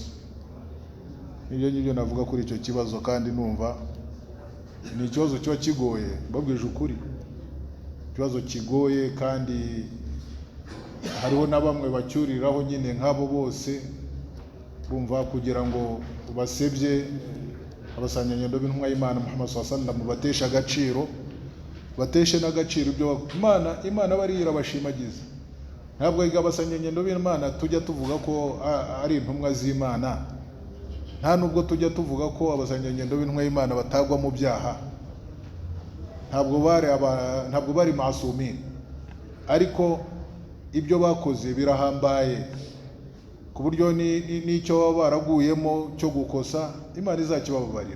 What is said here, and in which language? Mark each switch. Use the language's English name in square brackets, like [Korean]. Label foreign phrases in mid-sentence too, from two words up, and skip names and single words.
[Kinyarwanda] Ibyo ngibyo navuga kuri icyo kibazo, kandi numva ni ikibazo kiba kigoye, mbabwije ukuri, ikibazo kigoye, kandi hariho na bamwe bacyuriraho nyine nk'abo bose, bumva kugira ngo basebye abasanganyangendo b'intumwa y'Imana Muhammad [Arabic] صلى الله عليه وسلم, [Kinyarwanda] batesha agaciro, bateshe n'agaciro ibyo Imana bari irabashimagiza. Ntabwo abasanganyangendo b'Imana tujya tuvuga ko ari intumwa z'Imana, nta nubwo tujya tuvuga ko abasanganyangendo b'intumwa y'Imana batagwa mu byaha, ntabwo bari masumi, ariko ibyo bakoze birahambaye ku buryo n'icyo baba baraguyemo cyo gukosa Imana izakibababarira.